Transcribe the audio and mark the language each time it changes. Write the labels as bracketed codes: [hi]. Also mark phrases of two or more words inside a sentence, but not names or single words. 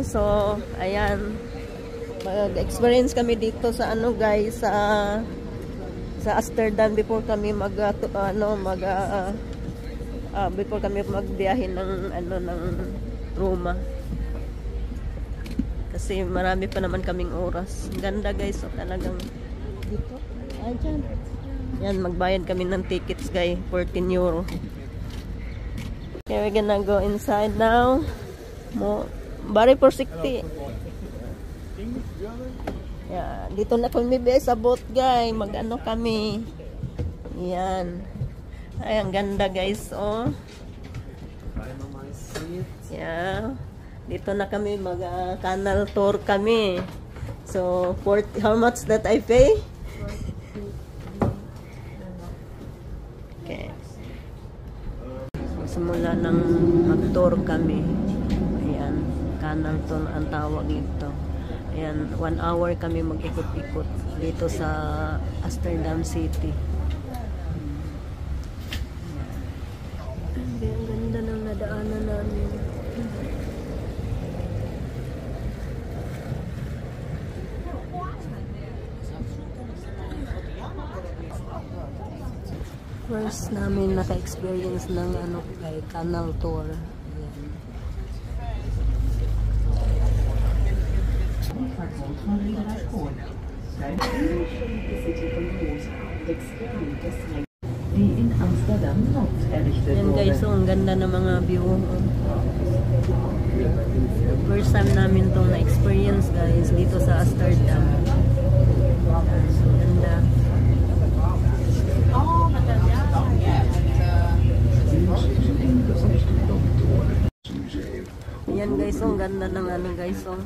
[tl] So ayan, mag-experience kami dito sa guys, sa Amsterdam before kami before kami magbiyahe ng Roma. Kasi marami pa naman kaming oras. Ganda guys, talagang dito. Ayan. Yan, magbayad kami ng tickets guys, 14 euro. [en] Okay, we're gonna go inside now. Very forsiktig. Yeah, [tl] dito na kami sa boat guys. Kami. Yan. Ay, ang ganda guys, Yeah. Dito na kami [en] canal tour [tl] kami. [en] So, how much that I pay? Okay. [tl] Simula nang mag-tour kami. Ayan, [en] canal tour [tl] ang tawag nito. Ayan, 1 hour kami mag-ikot-ikot dito sa Amsterdam City. Ang ganda ng nadaanan namin. First namin naka-experience ng [en] canal tour. [de] In Amsterdam Nord errichtet [tl] Yan guys, ang ganda ng mga view. First time namin itong na-experience guys dito sa Amsterdam. So ganda. Yan guys, ang ganda ng guys.